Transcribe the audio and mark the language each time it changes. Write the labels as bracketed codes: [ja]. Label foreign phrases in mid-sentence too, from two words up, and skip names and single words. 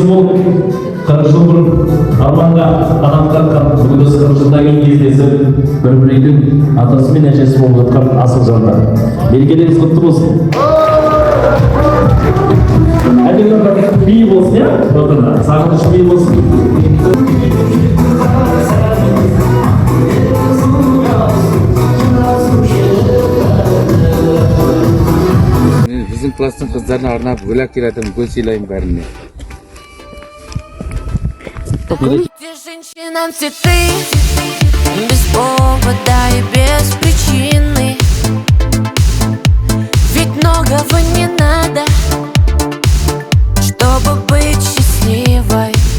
[kk] болып 40 жыл бұрын арманға қанат қаққан бүгін осы 40 жылдан кейін кездесіп бір-бірінің атасы мен әжесі болып жатқан асыл жандар мерекелеріңіз құтты болсын. Әдемі би болсын, иә? Сағыныш би болсын. Bizim klastың қыздарына арнап гүл әкелдім, гүл сыйлаймын бәріне. [ru] Где женщинам цветы без повода и без причины? Ведь многого не надо, чтобы быть счастливой.